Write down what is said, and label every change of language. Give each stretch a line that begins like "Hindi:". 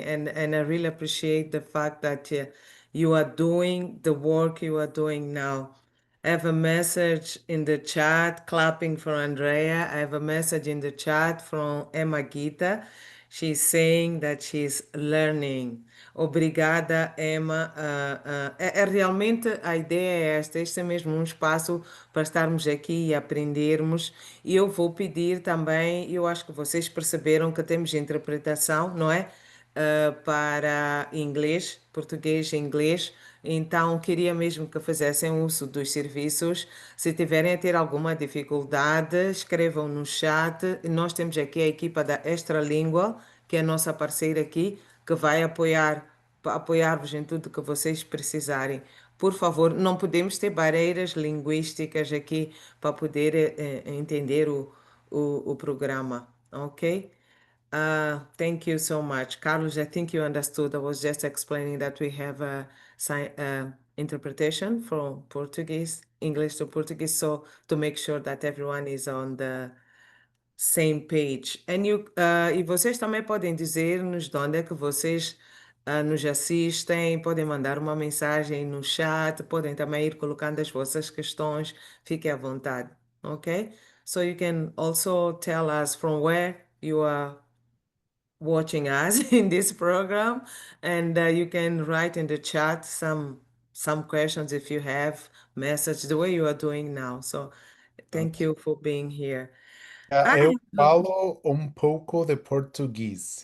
English: And I really appreciate the fact that you are doing the work you are doing now. I have a message in the chat, clapping for Andrea. I have a message in the chat from Emma Gita. She's saying that she's learning.
Portuguese: Obrigada, Emma. Realmente a ideia é esta, este é mesmo um espaço para estarmos aqui e aprendermos. E eu vou pedir também, eu acho que vocês perceberam que temos interpretação, não é? Para inglês, português e inglês. Então, queria mesmo que fizessem uso dos serviços. Se tiverem a ter alguma dificuldade, escrevam no chat. Nós temos aqui a equipa da Extra Língua, que é a nossa parceira aqui, que vai apoiar-vos em tudo que vocês precisarem. Por favor, não podemos ter barreiras linguísticas aqui para poder entender o programa, ok?
English: Thank you so much. Carlos, I think you understood. I was just explaining that we have a interpretation from Portuguese, English to Portuguese, so to make sure that everyone is on the same page.
Portuguese: E vocês também podem dizer-nos de onde é que vocês nos assistem, podem mandar uma mensagem no chat, podem também ir colocando as vossas questões, fiquem à vontade, ok?
English: So you can also tell us from where you are watching us in this program, and you can write in the chat some questions if you have message the way you are doing now. So thank you for being here.
Portuguese: eu
English: I
Portuguese: falo um pouco de português.